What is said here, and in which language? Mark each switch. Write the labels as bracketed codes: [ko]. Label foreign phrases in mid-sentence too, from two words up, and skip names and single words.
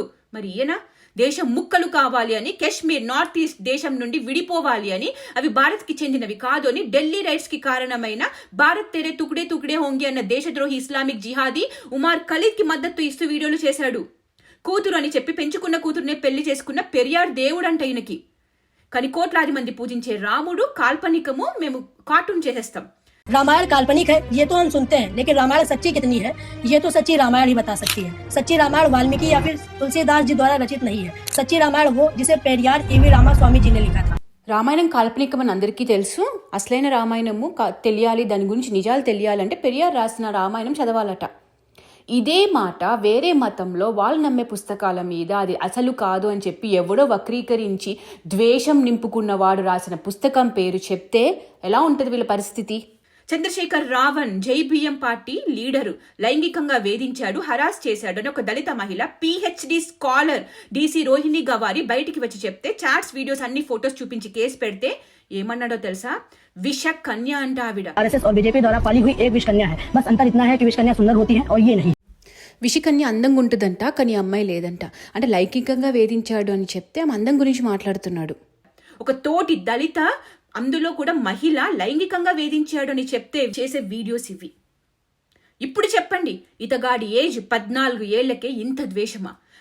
[te] మరి ఈయన దేశం ముక్కలు కావాలి అని, కాశ్మీర్ నార్త్ ఈస్ట్ దేశం నుండి విడిపోవాలి అని, అవి భారత్కి చెందినవి కాదు అని, ఢిల్లీ రైట్స్ కి కారణమైన [hi] भारत तेरे टुकड़े होंगे [te] అన్న దేశద్రోహి ఇస్లామిక్ జిహాదీ ఉమార్ ఖలీద్ కి మద్దతు ఇస్తూ వీడియోలు చేశాడు. కూతురు అని చెప్పి పెంచుకున్న కూతురునే పెళ్లి చేసుకున్న పెరియార్ దేవుడంట ఈయనకి. కానీ కోట్లాది మంది పూజించే రాముడు కాల్పనికము, మేము కార్టూన్ చేసేస్తాం. [hi] रामायण काल्पनिक है ये तो हम सुनते हैं, लेकिन रामायण सच्ची कितनी है ये तो सच्ची रामायण ही बता सकती है। सच्ची रामायण वाल्मीकि या फिर तुलसीदास जी द्वारा रचित नहीं है। सच्ची रामायण वो जिसे पेरियार केवी रामास्वामी जी ने लिखा था। [te] రామాయణం కాల్పనికం అని అందరికీ తెలుసు. అసలైన రామాయణము తెలియాలి, దాని గురించి నిజాలు తెలియాలంటే పెరియార్ రాసిన రామాయణం చదవాలట. ఇదే మాట వేరే మతంలో వాళ్ళు నమ్మే పుస్తకాల మీద అది అసలు కాదు అని చెప్పి ఎవడో వక్రీకరించి ద్వేషం నింపుకున్నవాడు రాసిన పుస్తకం పేరు చెప్తే ఎలా ఉంటుంది వీళ్ళ పరిస్థితి? చంద్రశేఖర్ రావణ్ జై బియ్యం పార్టీ లీడరు లైంగికంగా వేధించాడు, హరాస్ చేశాడు అని ఒక దళిత మహిళ [en] PhD scholar [te] DC రోహిణి గవారి బయటికి వచ్చి చెప్తే [en] chats videos [te] అన్ని ఫోటోస్ చూపించి కేసు పెడితే ఏమన్నాడో తెలుసా? విష కన్య అంట ఆవిడ. [hi] RSS और बीजेपी द्वारा पाली हुई एक विष कन्या है, बस अंतर इतना है कि विष कन्या सुंदर होती है और ये नहीं. [te] విషకన్య అందంగా ఉంటుందంట, కానీ అమ్మాయి లేదంట. అంటే లైంగికంగా వేధించాడు అని చెప్తే ఆమె అందం గురించి మాట్లాడుతున్నాడు. ఒక తోటి దళిత, అందులో కూడా మహిళ లైంగికంగా వేధించాడు అని చెప్తే చేసే వీడియోస్ ఇవి. ఇప్పుడు చెప్పండి, ఇతగాడి ఏజ్ 14 ఏళ్లకే ఇంత ద్వేషమా?